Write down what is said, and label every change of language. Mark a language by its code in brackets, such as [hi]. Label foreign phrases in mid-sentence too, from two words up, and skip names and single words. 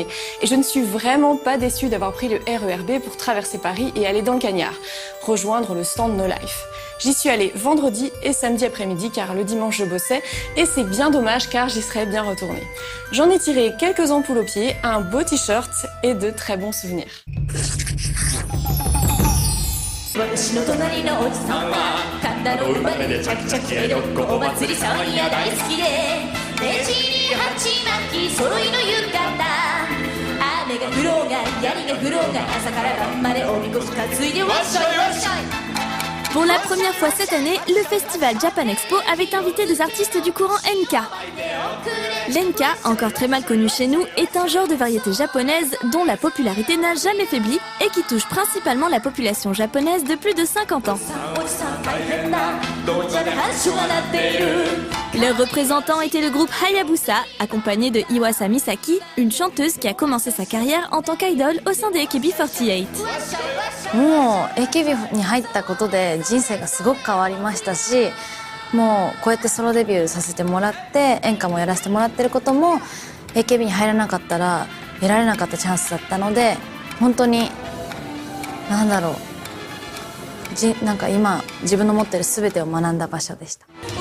[fr] Et je ne suis vraiment pas déçue d'avoir pris le RER B pour traverser Paris et aller dans le Cagnard, rejoindre le stand No Life. J'y suis allée vendredi et samedi après-midi car le dimanche je bossais et c'est bien dommage car j'y serais bien retournée. J'en ai tiré quelques ampoules aux pieds, un beau t-shirt et de très bons souvenirs. [ja] 私の隣のおじさんは神田の馬でめちゃくちゃキレロッコお祭りさんや大好きでねじり鉢巻き揃いの浴衣雨が降ろうが槍が降ろうが朝から晩までおみこし担いでわっしょいわっしょい [fr] Pour la première fois cette année, le festival Japan Expo avait invité des artistes du courant Enka. L'Enka, encore très mal connu chez nous, est un genre de variété japonaise dont la popularité n'a jamais faibli et qui touche principalement la population japonaise de plus de 50 ans. Leur représentant était le groupe Hayabusa, accompagné de Iwasa Misaki, une chanteuse qui a commencé sa carrière en tant qu'idole au sein des AKB48. [ja] もう AKB に入ったことで人生がすごく変わりましたし、もうこうやってソロデビューさせてもらって演歌もやらせてもらってることも AKB に入らなかったら得られなかったチャンスだったので、本当になんだろう、なんか今自分の持ってる全てを学んだ場所でした。